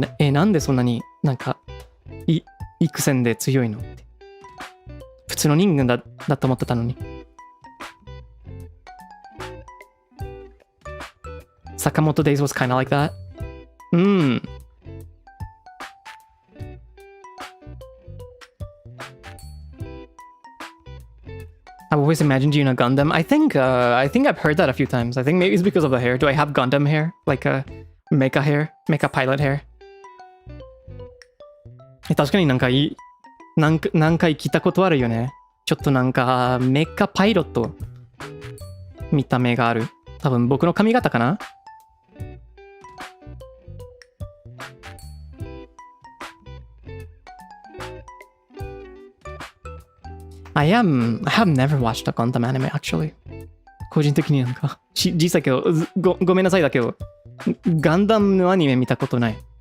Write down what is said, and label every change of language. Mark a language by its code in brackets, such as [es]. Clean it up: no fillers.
[ja] なんでそんなになんか幾戦で強いのって普通の人間だと思ってたのに。 [en] Sakamoto Days was kind of like that. I've always imagined you in a Gundam. I think I've heard that a few times. I think maybe it's because of the hair. Do I have Gundam hair? Like a mecha hair? Mecha pilot hair? [ja] 確かになんか何回聞いたことあるよね。ちょっとなんかメカパイロット見た目がある。多分僕の髪型かな [en] I have never watched a Gundam anime actually. [ja] 個人的になんか実際けどごめんなさいだけどガンダムのアニメ見たことない。